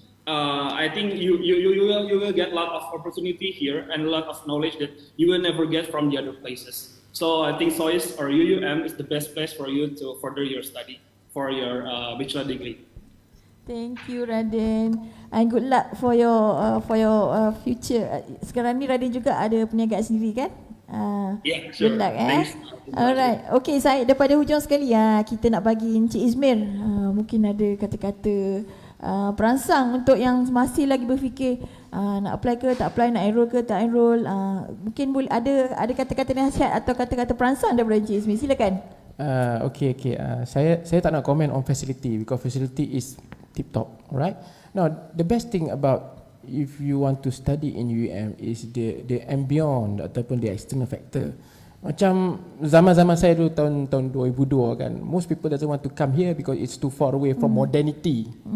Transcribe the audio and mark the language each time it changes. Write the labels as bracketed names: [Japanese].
[English] I think you will get a lot of opportunity here and a lot of knowledge that you will never get from the other places. So I think SOIS or UUM is the best place for you to further your study for your bachelor degree. Thank you Raden, and good luck for your future. [Malay] Sekarang ni Raden juga ada perniagaan sendiri kan? [English] Yeah, sure. Good luck Thanks. [Malay] Alright, okay Syed, daripada hujung sekali kita nak bagi Encik Izmir mungkin ada kata-kata perangsang untuk yang masih lagi berfikir nak apply ke tak apply, nak enroll ke tak enroll. Mungkin boleh ada kata-kata nasihat atau kata-kata perangsang daripada Encik Izmir, silakan. [English] Okay. [Malay] Saya tak nak [English] comment on facility because facility is tip top, alright. Now the best thing about if you want to study in UM is the ambient ataupun the external factor. [Malay] Macam zaman-zaman saya dulu tahun 2002 kan, [English] most people doesn't want to come here because it's too far away from modernity.